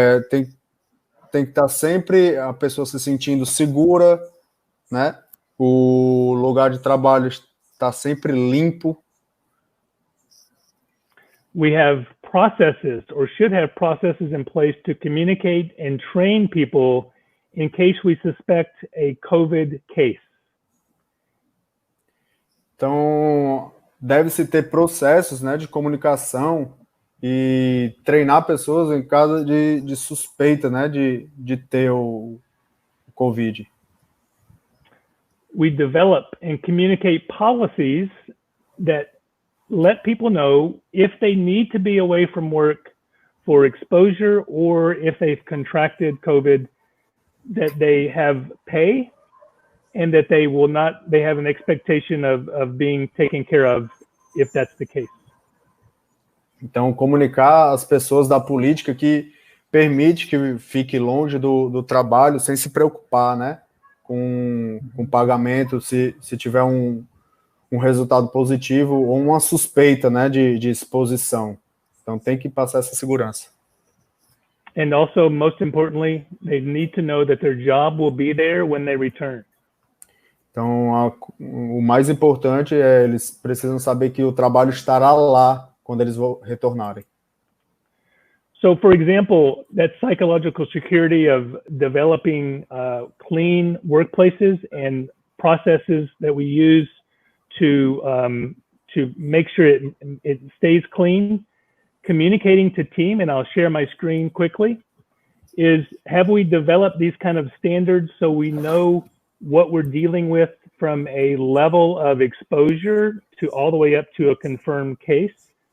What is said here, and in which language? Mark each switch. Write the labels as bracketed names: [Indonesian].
[Portuguese] Tem que estar sempre a pessoa se sentindo segura, né? O lugar de trabalho está sempre limpo. [English] We have processes, or should have processes in place to communicate and train people in case we suspect a COVID case. [Portuguese] Então, deve-se ter processos, né, de comunicação e treinar pessoas em caso de suspeita, né, de ter o COVID. [English] We develop and communicate policies that let people know if they need to be away from work for exposure or if they've contracted COVID, that they have pay and that they have an expectation of being taken care of if that's the case. [Portuguese] Então, comunicar às pessoas da política que permite que fique longe do trabalho sem se preocupar, né, com pagamento, se tiver um resultado positivo ou uma suspeita, né, de exposição. Então, tem que passar essa segurança. [English] And also, most importantly, they need to know that their job will be there when they return. [Portuguese] Então, o mais importante é eles precisam saber que o trabalho estará lá quando eles retornarem. [English] So, for example, that psychological security of developing clean workplaces and processes that we use to make sure it stays clean, communicating to team, and I'll share my screen quickly, is have we developed these kind of standards so we know what we're dealing with from a level of exposure to all the way up to a confirmed case?